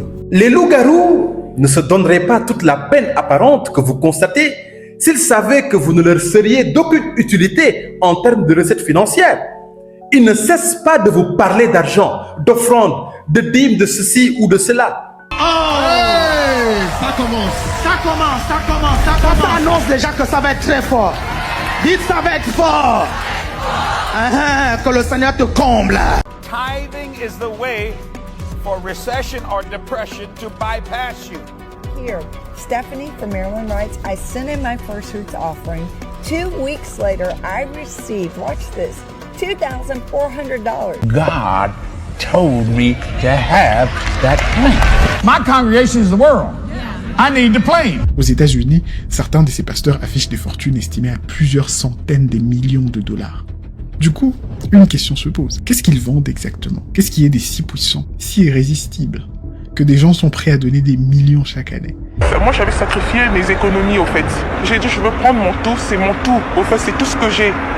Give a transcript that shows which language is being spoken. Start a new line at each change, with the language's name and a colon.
French: Les loups-garous ne se donneraient pas toute la peine apparente que vous constatez s'ils savaient que vous ne leur seriez d'aucune utilité en termes de recettes financières. Ils ne cessent pas de vous parler d'argent, d'offrandes, de dîmes, de ceci ou de cela. Hey, ça commence. Ça annonce déjà que ça va être très fort. Dites ça va être fort. Que le Seigneur te comble.
English: Tithing is the way for recession or depression to bypass you. Here, Stephanie from Maryland writes, I sent in my first fruits offering. 2 weeks later, I received, watch this, $2,400. God told me to have that plane. My congregation is the world. I need the plane.
French: Aux États-Unis, certains de ces pasteurs affichent des fortunes estimées à plusieurs centaines de millions de dollars. Du coup, une question se pose. Qu'est-ce qu'ils vendent exactement? Qu'est-ce qui est des si puissants, si irrésistibles, que des gens sont prêts à donner des millions chaque année? Moi, j'avais sacrifié mes économies, au fait. J'ai dit, je veux prendre mon tout, c'est mon tout. Au fait, c'est tout ce que j'ai.